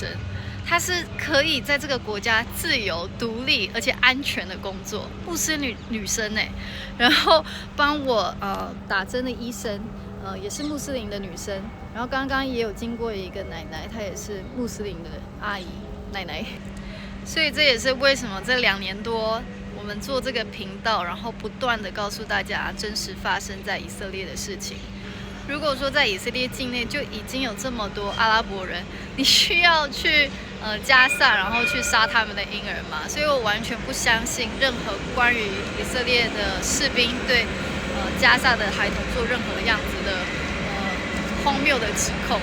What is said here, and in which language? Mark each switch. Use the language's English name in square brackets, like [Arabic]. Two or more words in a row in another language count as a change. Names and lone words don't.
[Chinese] 她是可以在這個國家自由、獨立而且安全的工作，穆斯林女生哎，然後幫我打針的醫生也是穆斯林的女生，然後剛剛也有經過一個奶奶，她也是穆斯林的阿姨奶奶，所以這也是為什麼這2 年多我們做這個頻道，然後不斷的告訴大家真實發生在以色列的事情。如果說在以色列境內就已經有這麼多阿拉伯人，你需要去加薩，然後去殺他們的嬰兒嗎？所以我完全不相信任何關於以色列的士兵對加薩的孩童做任何樣子的荒謬的指控。